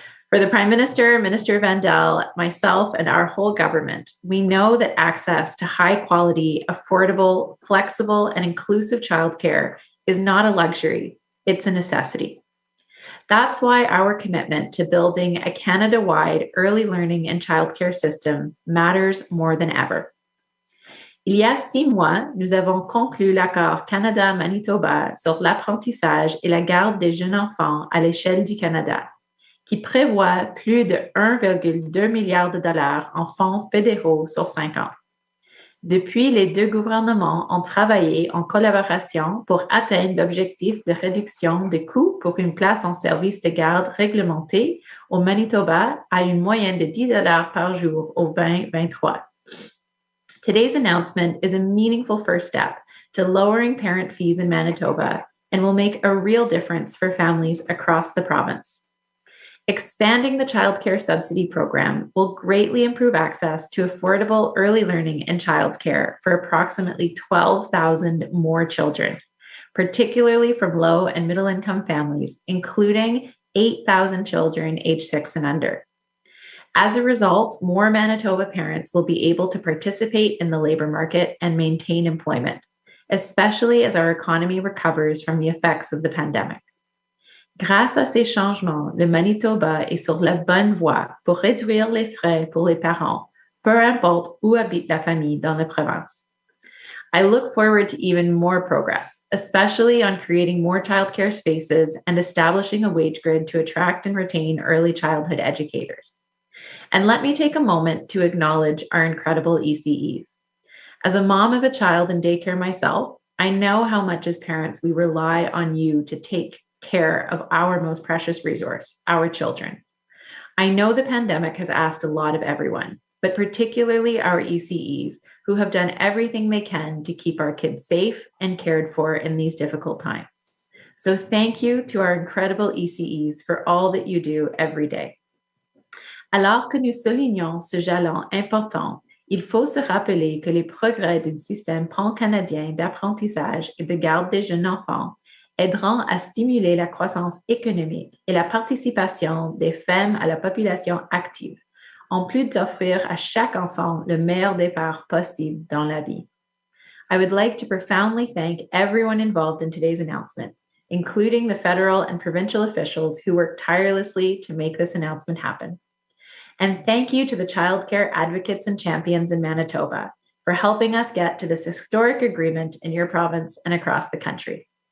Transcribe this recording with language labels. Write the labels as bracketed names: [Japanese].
[English] For the Prime Minister, Minister Vandal, myself, and our whole government, we know that access to high-quality, affordable, flexible, and inclusive childcare is not a luxury, it's a necessity. That's why our commitment to building a Canada-wide early learning and childcare system matters more than ever. [French] Il y a 6 mois, nous avons conclu l'accord Canada-Manitoba sur l'apprentissage et la garde des jeunes enfants à l'échelle du Canada, qui prévoit plus de 1,2 milliard de dollars en fonds fédéraux sur 5 ans. Depuis, les deux gouvernements ont travaillé en collaboration pour atteindre l'objectif de réduction des coûts pour une place en service de garde réglementé au Manitoba à une moyenne de $10 par jour au 2023. [English] Today's announcement is a meaningful first step to lowering parent fees in Manitoba and will make a real difference for families across the province. Expanding the childcare subsidy program will greatly improve access to affordable early learning and childcare for approximately 12,000 more children, particularly from low and middle income families, including 8,000 children aged 6 and under. As a result, more Manitoba parents will be able to participate in the labor market and maintain employment, especially as our economy recovers from the effects of the pandemic. [French] Grâce à ces changements, le Manitoba est sur la bonne voie pour réduire les frais pour les parents, peu importe où habite la famille dans la province. [English] I look forward to even more progress, especially on creating more childcare spaces and establishing a wage grid to attract and retain early childhood educators. And let me take a moment to acknowledge our incredible ECEs. As a mom of a child in daycare myself, I know how much as parents we rely on you to take care of our most precious resource, our children. I know the pandemic has asked a lot of everyone, but particularly our ECEs, who have done everything they can to keep our kids safe and cared for in these difficult times. So thank you to our incredible ECEs for all that you do every day. [French] Alors que nous soulignons ce jalon important, il faut se rappeler que les progrès du système pan-canadien d'apprentissage et de garde des jeunes enfants aideront à stimuler la croissance économique et la participation des femmes à la population active, en plus d'offrir à chaque enfant le meilleur départ possible dans la vie. [English] I would like to profoundly thank everyone involved in today's announcement, including the federal and provincial officials who worked tirelessly to make this announcement happen. And thank you to the childcare advocates and champions in Manitoba for helping us get to this historic agreement in your province and across the country.